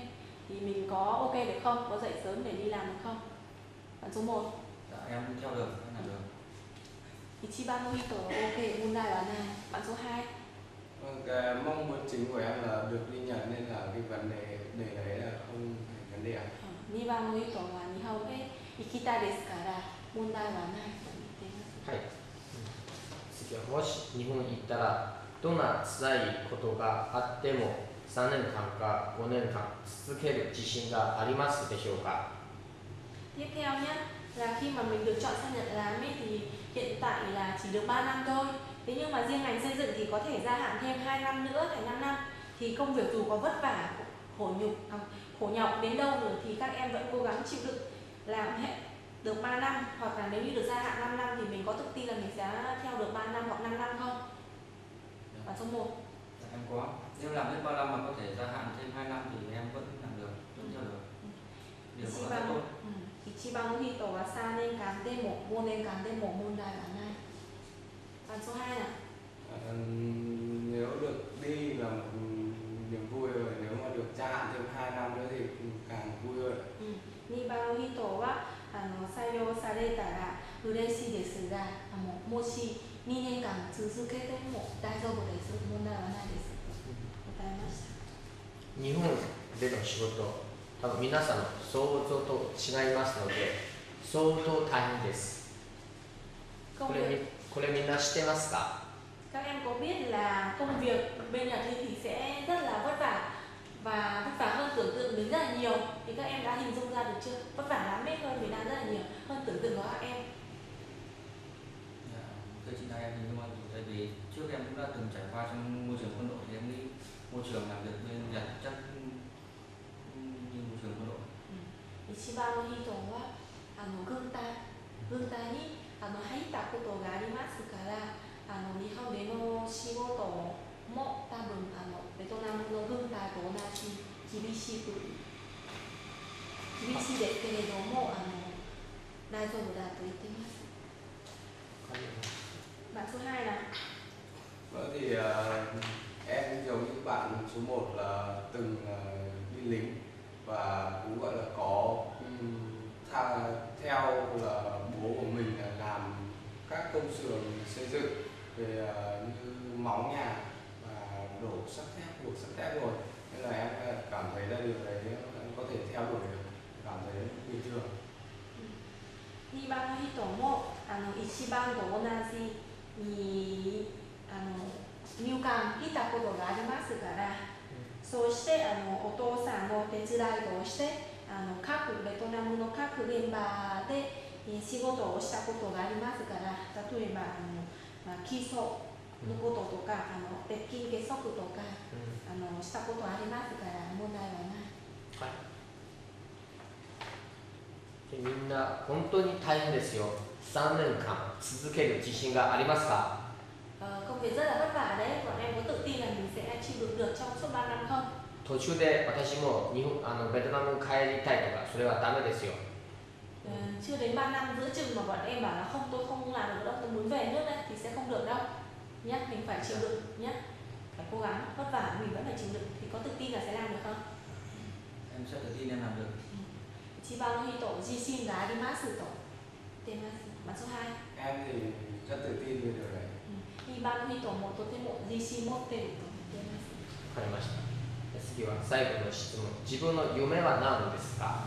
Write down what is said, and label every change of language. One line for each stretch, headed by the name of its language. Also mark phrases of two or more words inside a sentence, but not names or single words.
Vietnamese: Thì mình có ok được không? Có dậy sớm để đi làm được không? Bạn số 1. Dạ, em theo được, em làm được.
Japanese: 一番の人 ok,
Vietnamese: Hyundai là này. Bạn số 2. Vâng, cái mong muốn chính của em là được đi Nhật nên là cái vấn đề đấy là không phải vấn đề ạ.
Japanese: 2 番の人は日本へ行きたいですから問題はないと言っています。はい。次はもし日本に行ったらどんな辛いことがあっても3年間か5年間続ける自信がありますでしょうか？
Vietnamese: Tiếp theo nhé, là khi mà mình được chọn sang Nhật làm ấy, thì hiện tại là chỉ được 3 năm thôi. Thế nhưng mà riêng ngành xây dựng thì có thể gia hạn thêm 2 năm nữa thành 5 năm. Thì công việc dù có vất vả, khổ nhọc đến đâu rồi thì các em vẫn cố gắng chịu đựng làm hết được 3 năm, hoặc là nếu như được gia hạn 5 năm thì mình có tự tin là mình sẽ theo được 3 năm hoặc 5 năm không? Và số 1. Dạ, em có. Nếu làm hết 3 năm mà có thể gia hạn thêm 2 năm thì em vẫn làm được, vẫn theo được. Điều đó rất tốt.
Japanese: 一番の人は3年間でも5年間でも問題はない。
Vietnamese: Bạn số 2 nào. Nếu được đi là một niềm vui rồi, nếu mà được gia hạn thêm 2 năm nữa thì càng vui hơn.
Japanese: 2 番の人は採用されたら嬉しいですが、もし2年間続けても大丈夫です。問題はないです。OK 答えました。日本での仕事、多分皆さんの想像と違いますので、相当大変です。これみんな知ってますか？
Vietnamese: Các em có biết là công việc bên Nhật thì sẽ rất là vất vả và vất vả hơn tưởng tượng mình rất là nhiều. Thì các em đã hình dung ra được chưa? Vất vả lắm ấy, hơn Việt Nam rất là nhiều, hơn tưởng tượng của các em. Thưa chị Thái, em hình dung tại vì trước em cũng đã từng trải qua trong môi trường quân đội thì em nghĩ môi trường làm việc bên Nhật chắc như môi trường quân đội.
Japanese: 一番の人は軍隊に入ったことがありますから、日本での仕事も多分ベトナムの軍隊と同じ厳しいですけれども大丈夫だと言っています。
Vietnamese: Bạn số 2 là Vâng thì em giống như bạn số 1 là từng đi lính và cũng gọi là có theo là bố của mình là làm các công xưởng xây dựng về như móng nhà và đổ sắt thép, buộc sắt thép rồi, nên là em cảm thấy là điều đấy em có thể theo đuổi được, cảm thấy bình thường.
Japanese: 2 番の人も1番と同じに入管いたことがありますから、そうしてお父さんの手伝いをして各ベトナムの各現場で仕事をしたことがありますから、例えば基礎のこととか鉄筋結束とかしたことありますから問題はない。でみんな本当に大変ですよ。3年間続ける自信がありますか？
Vietnamese: Công việc rất là vất vả đấy, bọn em có tự tin là mình sẽ chịu đựng được trong suốt 3 năm không?
Japanese: 途中で私もベトナム帰りたいとかそれはダメですよ。
Vietnamese: Chưa đến 3 năm giữa chừng mà bọn em bảo là không, tôi không làm được đâu, tôi muốn về nước đây thì sẽ không được đâu nhé. Mình phải chịu đựng nhé, phải cố gắng, vất vả mình vẫn phải chịu đựng thì có tự tin là sẽ làm được không? Em sẽ tự tin em làm được.
Japanese: 一番の人、自信がありますと言ってます。
Vietnamese: Bạn số 2 Em thì rất tự tin về điều đấy.
Japanese: 2 番の人もとても自信持ってると言ってます。わかりました。次は最後の質問。自分の夢は何ですか？